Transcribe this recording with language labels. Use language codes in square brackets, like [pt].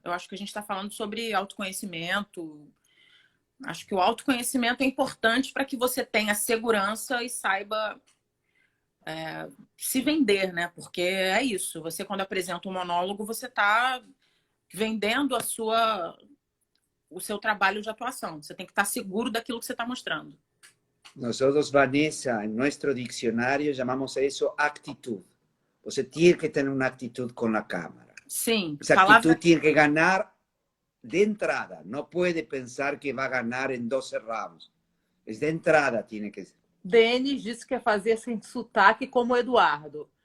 [pt] Eu acho que a gente está falando sobre autoconhecimento. Acho que o autoconhecimento é importante para que você tenha segurança e saiba se vender, né? Porque é isso. Você, quando apresenta um monólogo, você está vendendo o seu trabalho de atuação. Você tem que estar seguro daquilo que você está mostrando. [es] Nosotros, Vanessa, en nuestro diccionario llamamos a eso actitud. Você tiene que tener una actitud con la cámara. [pt] Sim. [es] Esa actitud tiene que ganar de entrada. No puede pensar que va a ganar en 12 rounds. Es de entrada, tiene que ser. [pt] Denis disse que quer fazer sem sotaque como o Eduardo.